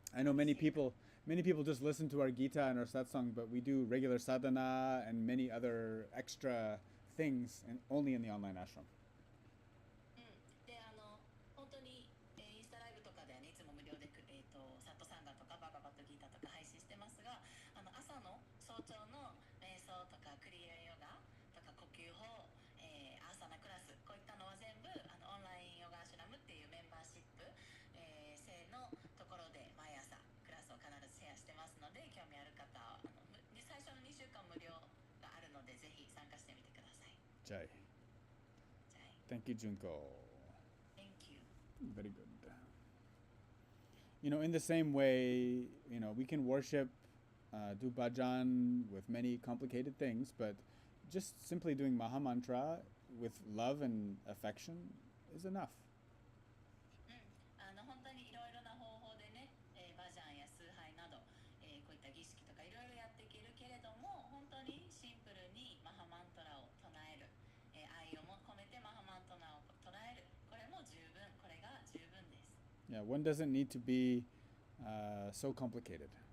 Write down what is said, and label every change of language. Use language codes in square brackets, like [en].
[en] I know many people just listen to our Gita and our satsang, but we do regular sadhana and many other extra things only in the online ashram. [ja] で本当に、インスタライブとかではね、いつも無料でサットサンガとかバガバットギータとか配信してますが、朝の早朝の瞑想とかクリアヨガとか呼吸法、アーサナクラス、こういったのは全部オンラインヨガアシュラムっていうメンバーシップ、制のところで毎朝クラスを必ずシェアしてますので、興味ある方は最初の2週間無料があるのでぜひ参加してみてください。 [en] Jai. Thank you, Junko. Thank you. Very good. In the same way, we can worship, do bhajan with many complicated things, but just simply doing Maha Mantra with love and affection is enough. [ja] 本当にいろいろな方法でね、バジャンや崇拝など、こういった儀式とかいろいろやっていけるけれども、本当にシンプルにマハマントラを唱える、愛をも込めてマハマントラを唱える、これも十分、これが十分です。 [en] Yeah, one doesn't need to be so complicated.